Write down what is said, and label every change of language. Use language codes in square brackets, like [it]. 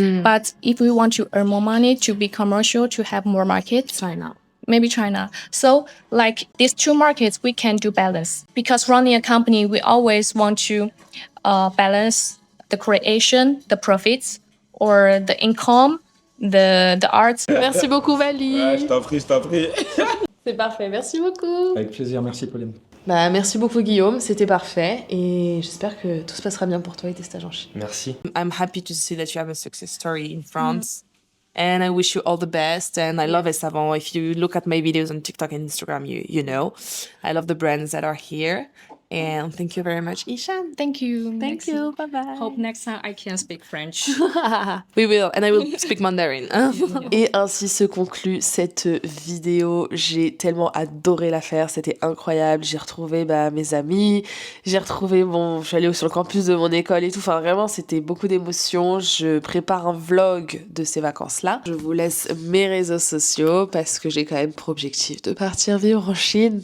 [en] But if we want to earn more money, to be commercial, to have more market, China. maybe China. So like these two markets, we can do balance. Because running a company, we always want to balance the creation, the profits, or the income, the arts. [fr] Merci beaucoup, Vali. Ouais, je t'en prie, je t'en prie. C'est parfait, merci beaucoup. Avec plaisir, merci Pauline. Bah, merci beaucoup, Guillaume, c'était parfait. Et j'espère que tout se passera bien pour toi et tes stages en Chine. Merci. [en] I'm happy to see that you have a success story in France. And I wish you all the best. And I love Essavant. If you look at my videos on TikTok and Instagram, you know. I love the brands that are here. And thank you very much, Ishan. Thank you. Thank you. Bye-bye. Hope next time I can speak French. We will, and I will speak Mandarin. [fr] Et ainsi se conclut cette vidéo. J'ai tellement adoré la faire, c'était incroyable. J'ai retrouvé mes amis, je suis allée sur le campus de mon école et tout. Enfin, vraiment, c'était beaucoup d'émotions. Je prépare un vlog de ces vacances-là. Je vous laisse mes réseaux sociaux parce que j'ai quand même pour objectif de partir vivre en Chine.